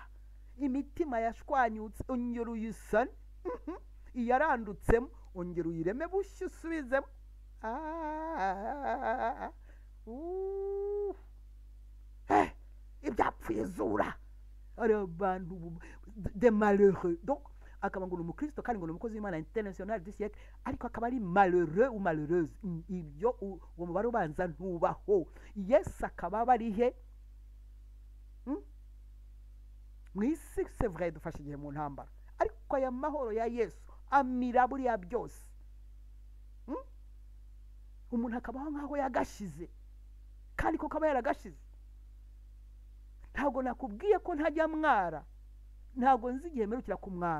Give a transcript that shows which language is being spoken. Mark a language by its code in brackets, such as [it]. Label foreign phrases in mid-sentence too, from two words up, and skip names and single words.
[rw] Imitima yashwanyutse ongera uyisane, iyarandutsemo ongera uyireme bushya usubizemo. Ibyapfuye zura ari abantu [fr] de malheureux. [rw] Donc akaba ngo umukristo kandi ngo umukozi w'Imana [fr] international du siècle, [rw] ariko akaba ari [fr] malheureux ou malheureuse. [rw] Ibyo uwo mubare ubanza ntubaho. Yesu akaba bari he mwisi? [fr] C'est vrai [rw] dufashe igihe mu ntambara, ariko aya mahoro ya Yesu amira buriya byose. Umuntu akabaho nkaho yagashize kandi ko kaba yaragashize. Ntabwo nakubwiye ko ntajya mwara, ntabwo nzi igihe mperukira kumwara.